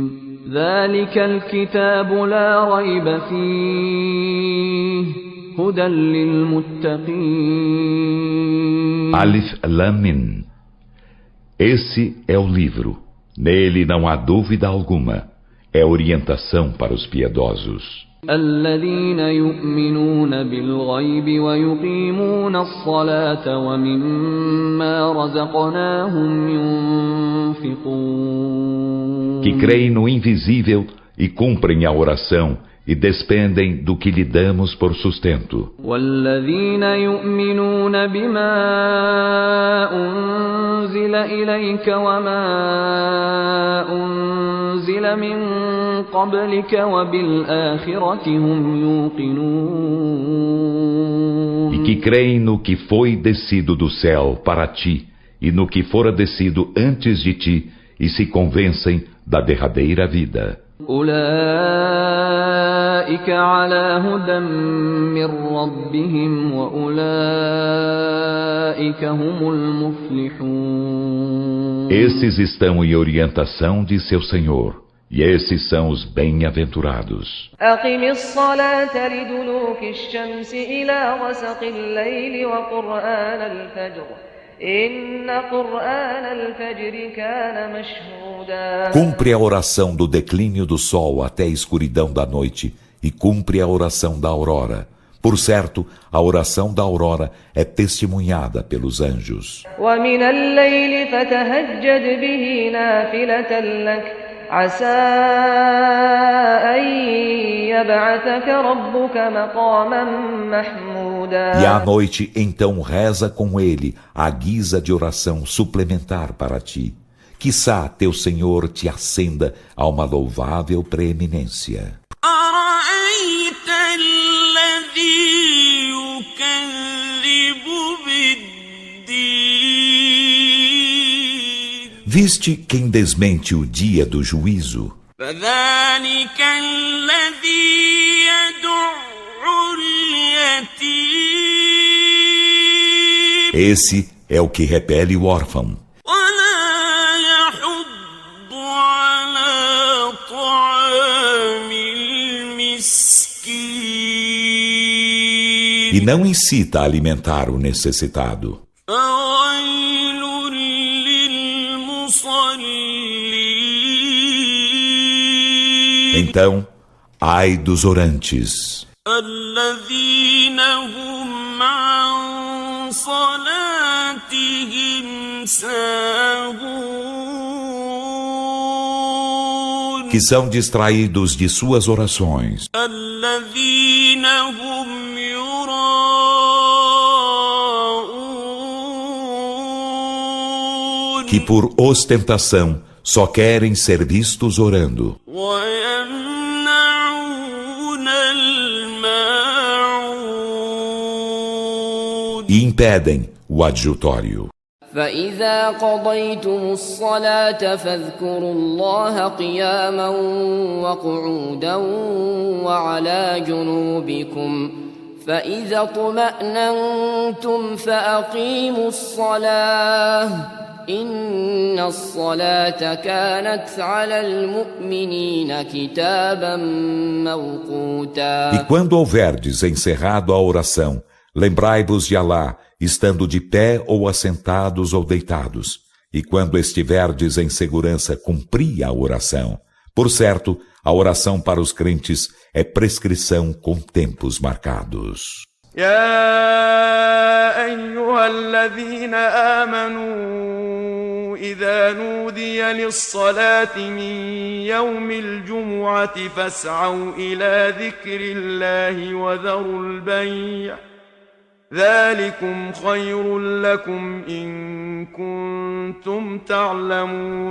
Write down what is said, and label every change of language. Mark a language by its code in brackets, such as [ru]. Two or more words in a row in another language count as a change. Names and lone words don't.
[ar] ذلك الكتاب لا ريب فيه هدى للمتقين. ألف لام ميم. [pt] Esse é o livro. Nele não há dúvida alguma. É orientação para os piedosos. [ar] الذين يؤمنون بالغيب ويقيمون الصلاة ومما رزقناهم ينفقون. [pt] Que creem no invisível e cumprem a oração e despendem do que lhe damos por sustento. [ar] والذين يؤمنون بما أنزل إليك وما أنزل من قبلك وبالآخرة هم يوقنون. [pt] E que creem no que foi descido do céu para ti e no que fora descido antes de ti e se convencem da derradeira vida. [ar] أولئك على هدى من ربهم وأولئك هم المفلحون. [pt] Esses estão em orientação de seu Senhor, e esses são os bem-aventurados. [ar] أقم الصلاة لدلوك الشمس إلى غسق الليل وقرآن الفجر إن قرآن الفجر كان مشهودا. [pt] Cumpre a oração do declínio do sol até a escuridão da noite, e cumpre a oração da aurora. Por certo, a oração da aurora é testemunhada pelos anjos. [ar] ومن الليل فتهجد به نافلة لك عسى أن يبعثك ربك مقاما محمودا. [pt] E à noite, então, reza com ele a guisa de oração suplementar para ti. Quiçá teu Senhor te ascenda a uma louvável preeminência. [ar] أرأيت الذي يكذب بالدين. [pt] Viste quem desmente o dia do juízo? [ar] فذلك الذي يدع اليتيم. [pt] Esse é o que repele o órfão. [ar] ولا يحض على طعام المسكين. [pt] E não incita a alimentar o necessitado. [ar] فويل للمصلين. [pt] Então, ai dos orantes, [ar] الذين هم عن صلاتهم ساهون. [pt] que são distraídos de suas orações, [ar] الذين هم يراءون. [pt] que por ostentação só querem ser vistos orando [ar] ويمنعون الماعون. [pt] e impedem o adjutório. [ar] فإذا قضيتم الصلاة فاذكروا الله قياما وقعودا وعلى جنوبكم فإذا اطمأننتم فأقيموا الصلاة إن الصلاة كانت على المؤمنين كتابا موقوتا. [pt] E quando houverdes encerrado a oração, lembrai-vos de Alá, estando de pé ou assentados ou deitados. E quando estiverdes em segurança, cumpri a oração. Por certo, a oração para os crentes é prescrição com tempos marcados. [ar] يا أيها الذين آمنوا إذا نودي للصلاة من يوم الجمعة فاسعوا إلى ذكر الله وذروا البيع ذلكم خير لكم إن كنتم تعلمون.